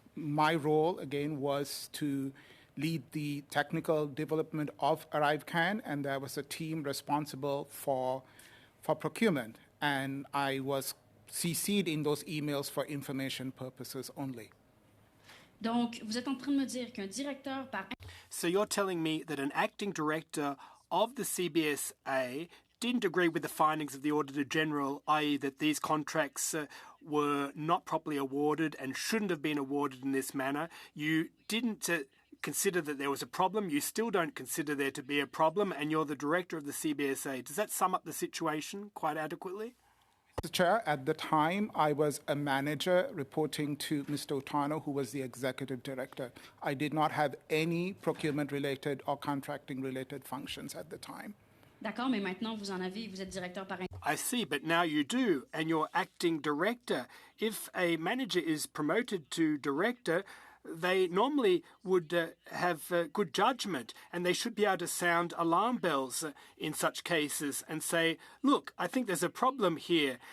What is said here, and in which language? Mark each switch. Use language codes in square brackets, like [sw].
[en] My role, again, was to lead the technical development of ArriveCAN, and there was a team responsible for procurement. And I was CC'd in those emails for information purposes only. [fr] Donc, vous êtes en train de me dire qu'un directeur par... [en] So you're telling me that an acting director of the CBSA didn't agree with the findings of the Auditor General, i.e. that these contracts were not properly awarded and shouldn't have been awarded in this manner. You didn't consider that there was a problem. You still don't consider there to be a problem, and you're the director of the CBSA. Does that sum up the situation quite adequately? Mr. Chair, at the time, I was a manager reporting to Mr. Otano, who was the executive director. I did not have any procurement-related or contracting-related functions at the time. [fr] D'accord, mais maintenant vous en avez, vous êtes directeur par... [en] I see, but now you do, and you're acting director. If a manager is promoted to director, they normally would have good judgment, and they should be able to sound alarm bells in such cases and say, look, I think there's a problem here.